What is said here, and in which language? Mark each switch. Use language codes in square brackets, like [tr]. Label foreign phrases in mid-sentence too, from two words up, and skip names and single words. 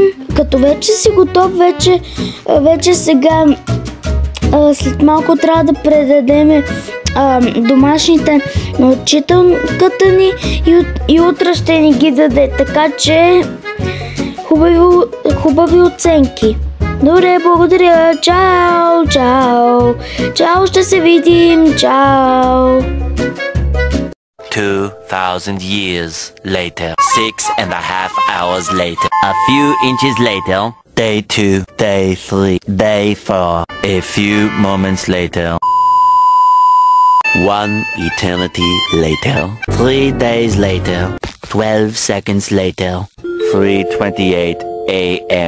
[bg] Като вече си готов, вече сега след малко трябва да предадем домашните на учителката ни и утре ще ни ги даде, така че хубави оценки. Добре, благодаря. Чао, чао. Чао, ще се видим. Чао. [en] 2,000 years later, 6.5 hours later, a few inches later, day 2, day 3, day 4, a few moments later, 1 eternity later, 3 days later, 12 seconds later, 3:28 a.m.